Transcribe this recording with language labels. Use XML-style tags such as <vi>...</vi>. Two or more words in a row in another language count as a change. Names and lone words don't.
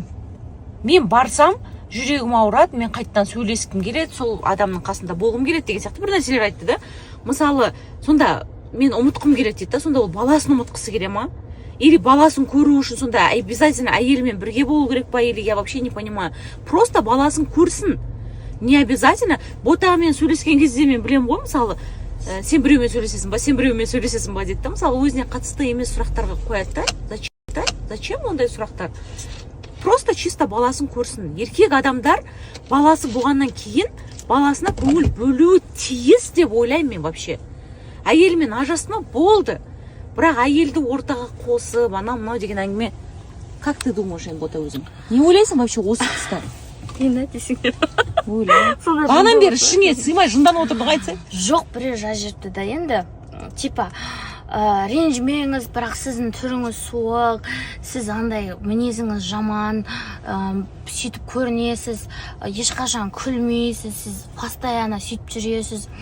<kk>Мен барсам, жүрегім ауырады, мен қайтадан сөйлескім келеді, сол адамның қасында болғым келеді деген сияқты бір нәрселер айтты да. Мысалы, сонда мен ұмытқым келеді дейді да, сонда ол баласын ұмытқысы келе ма? Или баласын көру үшін сонда обязательно әйелімен бірге болу керек па,</kk> <ru>или я вообще не понимаю.</ru> <kk>Просто баласын көрсін.</kk> <ru>Не обязательно.</ru> <kk>Ботамен сөйлескен кезде мен білем ғой, мысалы, сен біреумен сөйлесесің ба, сен біреумен сөйлесесің ба дейді да, мысалы, өзіне қатысты емес сұрақтарға қояды да. Зачем ондай сұрақтар?</kk> <ru>Просто чисто</ru> <kk>баласын көрсін. Еркек адамдар баласы болғаннан кейін баласына көңіл бөлуі тиіс деп ойлаймын мен вообще. Әйелмен ажырасма болды. Бірақ әйелді ортаға қосып, анау-мынау деген әңгіме.</kk> <ru>Как ты думаешь,</ru> <kk>Бота, өзің? Не ойлайсың вообще осы тұста? Не десеңдер. Анан бері ішіңе сыймай жынданып отырдың айтса? Жоқ, бірер жазып да енді. Типа, ренжімеңіз, бірақ сіздің түріңіз суық, сіз андай мінезіңіз жаман, сөйтіп көрінесіз, ешқашан күлмейсіз, сіз постоянно сөйтіп жүресіз.</kk>